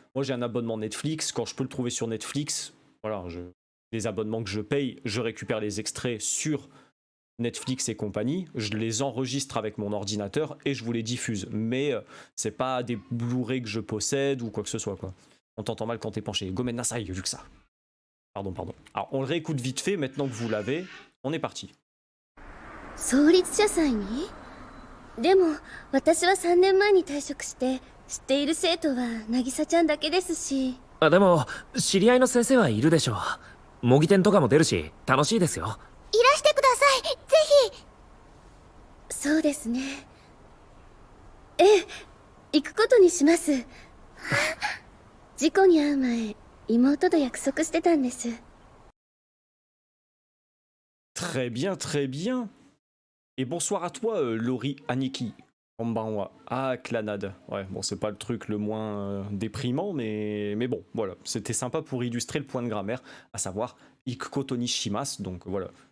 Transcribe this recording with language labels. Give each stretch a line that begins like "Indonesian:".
French: Moi j'ai un abonnement Netflix, quand je peux le trouver sur Netflix, voilà, les abonnements que je paye, je récupère les extraits sur Netflix et compagnie, je les enregistre avec mon ordinateur et je vous les diffuse. Mais c'est pas des Blu-ray que je possède ou quoi que ce soit, quoi. On t'entend mal quand t'es penché.
Japanese: Gomen nasai,
French: vu que ça. Pardon. Alors on le réécoute vite fait, maintenant que vous l'avez, on est parti.
Japanese: 創立者祭に？でも私は3年前に退職して知っている生徒は渚ちゃんだけですし。でも知り合いの先生はいるでしょう。模擬店とかも出るし楽しいですよ。いらしてください、ぜひ。そうですね。ええ、行くことにします。事故に遭う前、妹と約束してたんです。
French: Très bien, très bien. Et bonsoir à toi, Lori Aniki. Konbanwa. Ah, Clanade. Ouais, bon, c'est pas le truc le moins déprimant, mais bon, voilà. C'était sympa pour illustrer le point de grammaire, à savoir
Japanese: Ikukoto ni shimasu.
French: Donc voilà.